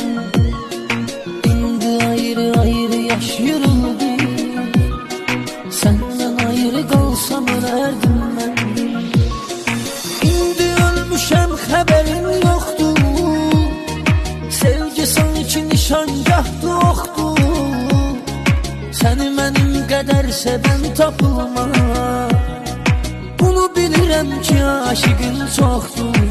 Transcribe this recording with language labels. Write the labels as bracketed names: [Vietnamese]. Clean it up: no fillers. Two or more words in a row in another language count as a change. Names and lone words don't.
[Turkish] İndi ayrı ayrı yaşıyoruz biz. Senden ayrı kalsam ölerdim ben. İndi ölmüşem haberin yoktu. [Azerbaijani] Sevgi sanki nişangahdı oxdu. Seni mənim qədər sevən tapılmaz. Bunu bilirəm ki aşıqın çoxdur.